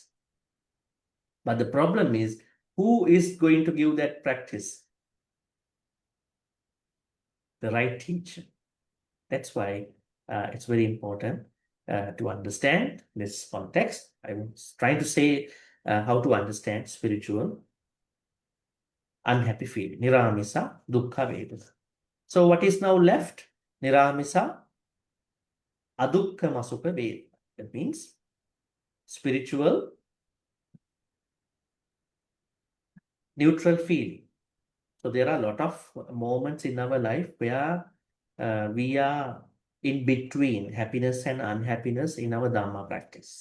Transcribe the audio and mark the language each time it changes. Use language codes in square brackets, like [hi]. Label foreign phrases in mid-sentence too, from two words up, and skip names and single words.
[en] But the problem is, who is going to give that practice? The right teacher. That's why it's very important to understand this context. I was trying to say how to understand spiritual unhappy feeling. [pi] Niramisa, dukkha, vedana. [en] So what is now left? [pi] Niramisa, adukka, masukha, vedana. [en] That means spiritual neutral feeling. So there are a lot of moments in our life where we are in between happiness and unhappiness in our Dhamma practice.